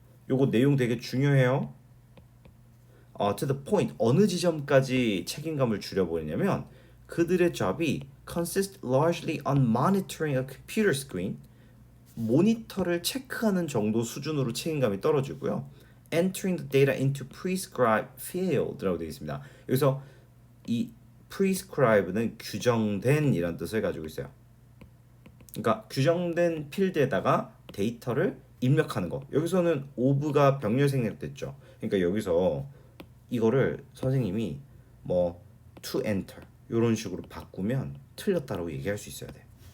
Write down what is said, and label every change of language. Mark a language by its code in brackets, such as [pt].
[ko] 요거 내용 되게 중요해요. [en] To the point, [ko] 어느 지점까지 책임감을 줄여버리냐면 그들의 job이 [en] consist largely on monitoring a computer screen, [ko] 모니터를 체크하는 정도 수준으로 책임감이 떨어지고요. [en] Entering the data into prescribed field라고 [ko] 되어 있습니다. 여기서 이 prescribe는 규정된 이란 뜻을 가지고 있어요. 그러니까 규정된 필드에다가 데이터를 입력하는 거. 여기서는 of가 병렬 생략됐죠. 그러니까 여기서 이거를 선생님이 뭐 [en] to enter [ko] 이런 식으로 바꾸면 틀렸다라고 얘기할 수 있어야 돼.